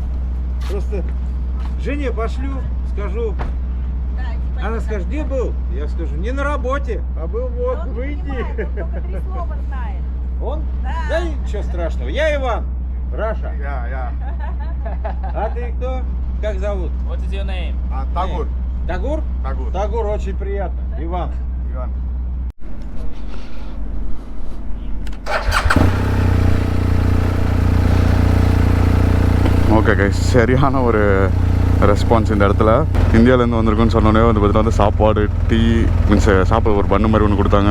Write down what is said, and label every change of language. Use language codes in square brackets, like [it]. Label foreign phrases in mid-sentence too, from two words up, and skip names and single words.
[ru] Просто жене пошлю, скажу. Она скажет, где был? Я скажу, не на работе, а был вот в Индии. Только 3 слова знает. Он? Да. Да ничего страшного. Я Иван. Раша. [en] Yeah. [ru] А ты кто? Как зовут? [en] What is your name? Tagur. [ru] Тагур? [en] Tagur. [ru] Тагур, очень приятно. Иван. [en] Ivan. okay guys, [ta] சரியான ஒரு ரெஸ்பான்ஸ் இந்த இடத்துல. இந்தியாவிலேருந்து வந்திருக்குன்னு சொன்னோடனே வந்து பார்த்தீங்கன்னா சாப்பாடு, [en] tea means [ta] சாப்பாடு ஒரு பண்ணு மாதிரி ஒன்று கொடுத்தாங்க.